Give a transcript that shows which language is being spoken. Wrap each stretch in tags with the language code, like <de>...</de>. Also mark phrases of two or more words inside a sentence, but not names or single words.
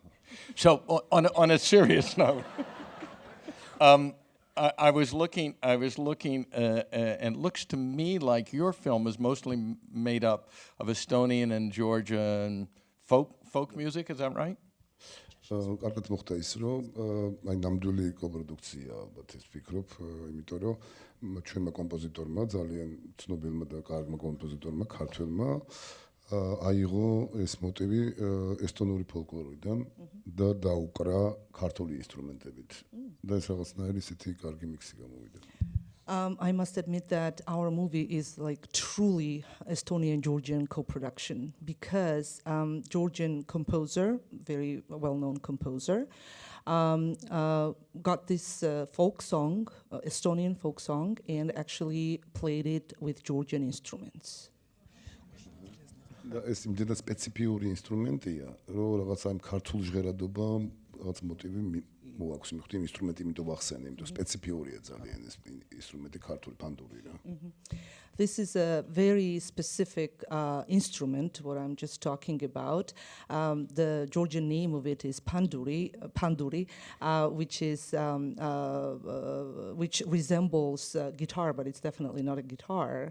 <en>So on a serious note, I was looking, and it looks to me like your film is mostly made up of Estonian and Georgian folk music. Is that right?</en> <ka>კარგად მოხდა ის, რომ აი ნამდვილი კოპროდუქცია, ალბათ ეს ვფიქრობ, იმიტომ რომ ჩვენმა კომპოზიტორმა, ძალიან ცნობილმა და კარგმა კომპოზიტორმა, ქართველმა აიღო ეს მოტივი ესტონური ფოლკლორიდან და დაუკრა ქართული ინსტრუმენტებით. და ეს რაღაცნაირი ისეთი კარგი მიქსი გამოვიდა.</ka> <en>I must admit that our movie is like truly Estonian-Georgian co-production because Georgian composer, very well-known composer, got this folk song, Estonian folk song, and actually played it with Georgian instruments.</en> <ka>და ეს იმდენად სპეციფიური ინსტრუმენტია, რომ რაღაც ამ ქართულ ჟღერადობამ რაღაც მოტივი მოაქვს, მიხდი იმ ინსტრუმენტი იმიტომ ვახსენე, იმიტომ სპეციფიურია ძალიან ეს ინსტრუმენტი ქართული პანდური რა.</ka> <en>This is a very specific instrument, what I'm just talking about. The Georgian name of it is panduri, which resembles guitar, but it's definitely not a guitar.</en>